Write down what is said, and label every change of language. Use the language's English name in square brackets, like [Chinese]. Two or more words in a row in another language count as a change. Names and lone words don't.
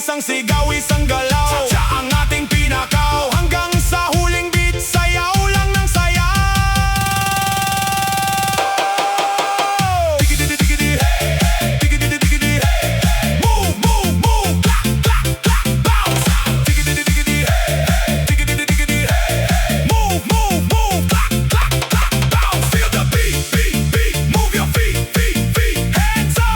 [Filipino] Isang sigaw, isang galaw, Chacha ang ating pinakaw. Hanggang sa huling beat, sayaw lang ng sayaw. Digidi, digidi, hey, hey. Digidi, digidi, hey, hey. [English] Move, move, move, clap, clap, clap, bounce. Digidi, digidi, hey, hey. Digidi, digidi, hey, hey. Move, move, move, clap, clap, clap, bounce. Feel the beat, beat, beat. Move your feet, feet, feet. Hands